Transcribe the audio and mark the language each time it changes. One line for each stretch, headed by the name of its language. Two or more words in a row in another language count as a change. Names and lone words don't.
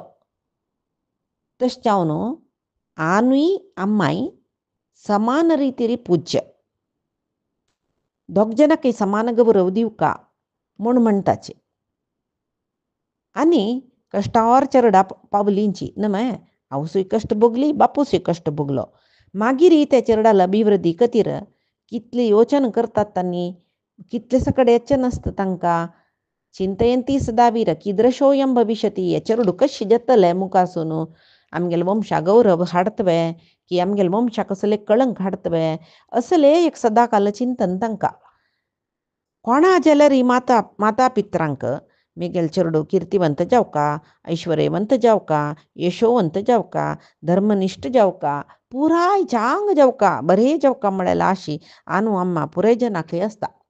Konkani: तशें जावन आनूय अम्माय समान रितीरी पूज्य दोग जनाकय समान गौरव दिवका म्हूण म्हणटाचे. आनी कश्टावर चरडा पावलींची न्हय आवसूय कश्ट भोगली बापूसूय कश्ट भोगलो. मागीर त्या चरडाला अभिवृद्धी खातीर कितले योचन करतात तांणी कितले सकड यत्न आसता तांकां.
Sanskrit: चिंतयंती सदा वीर कीदृशोयं भविष्यति
Konkani: हे चरडू कशी जतले मुखासून आमगेले वंशा गौरव हाडतवे की आमगेले वंशा कसले कळंक हाडतवे असले एक सदा काल चिंतन तांकां. कोणा जाल्यार ही माता पित्रांक मेगेल चरडू किर्तिवंत जावका ऐश्वर्यवंत जावका यशोवंत जावका धर्मनिश्ठ जावका पुराय चांग जावका बरे जावका म्हळ्यार आशी आनू अम्मा पुराय जनाकय आसता.